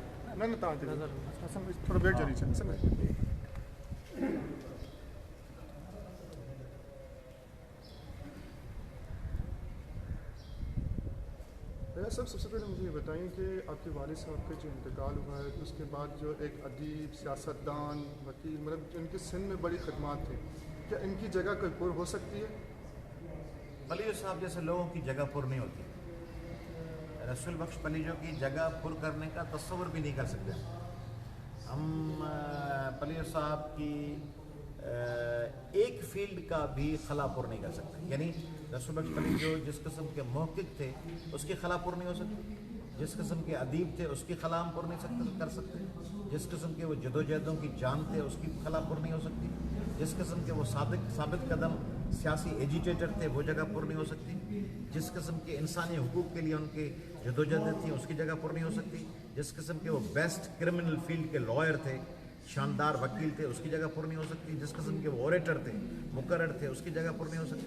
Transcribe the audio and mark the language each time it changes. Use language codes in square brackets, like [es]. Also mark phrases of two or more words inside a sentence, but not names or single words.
[sd] न न तव्हां असां थोरो वेट ज़रूरी आहे समय। [ur] بھیا صاحب، سب سے پہلے مجھے یہ بتائیں کہ آپ کے والد صاحب کا جو انتقال ہوا ہے اس کے بعد جو ایک ادیب، سیاستدان، وکیل، مطلب ان کے سندھ میں بڑی خدمات تھی، کیا ان کی جگہ کوئی پر ہو سکتی ہے? پلیجو صاحب جیسے لوگوں کی جگہ پر نہیں ہوتی. رسول بخش پلیجو کی جگہ پر کرنے کا تصور بھی نہیں کر سکتے ہم. پلیجو صاحب کی ایک فیلڈ کا بھی خلا پر نہیں کر سکتے. یعنی رسول بخش پلیجو جس قسم کے محقق تھے اس کی خلا پر نہیں ہو سکتی، جس قسم کے ادیب تھے اس کی خلا ہم پر نہیں کر سکتے، جس قسم کے وہ جدوجہدوں کی جان تھے اس کی خلا پر نہیں ہو سکتی، جس قسم کے وہ ثابت قدم سیاسی ایجیٹیٹر تھے وہ جگہ پر نہیں ہو سکتی، جس قسم کے انسانی حقوق کے لیے ان کی جدوجہد تھی اس کی جگہ پر نہیں ہو سکتی، جس قسم کے وہ [en] best criminal field [ur] کے لائر تھے، شاندار وکیل تھے، اس کی جگہ پر نہیں ہو سکتی، جس قسم کے وہ اوریٹر تھے، مقرر تھے، اس کی جگہ پر نہیں ہو سکتی.